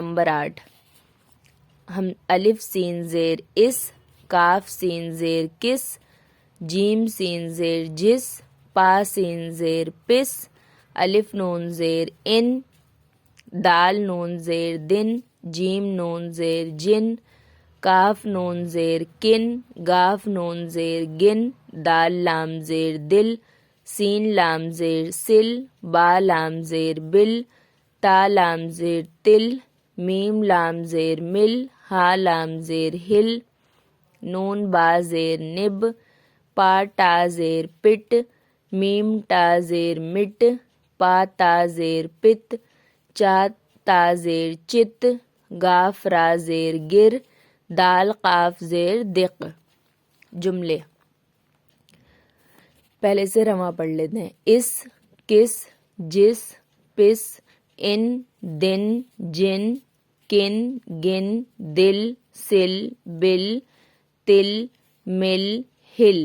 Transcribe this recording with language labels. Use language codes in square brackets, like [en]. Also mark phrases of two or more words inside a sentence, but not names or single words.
[ur] نمبر 8، ہم الف سین زیر اس، کاف سین زیر کس، جیم سین زیر جس، پا سین زیر پس، الف نون زیر ان، دال نون زیر دن، جیم نون زیر جن، کاف نون زیر کن، گاف نون زیر گن، دال لام زیر دل، سین لام زیر سل، با لام زیر بل، تا لام زیر تل، میم لام زیر مل، ہا لام زیر ہل، نون با زیر نب، پا ٹا زیر پٹ، میم ٹا زیر مٹ، پا تا زیر پت، چا تا زیر چت، گاف را زیر گر، دال قاف زیر دق۔ جملے پہلے سے رواں پڑھ لیتے ہیں۔ اس، کس، جس، پس، ان، دن، جن، کن، گن، دل، سل، بل، تل، مل، ہل۔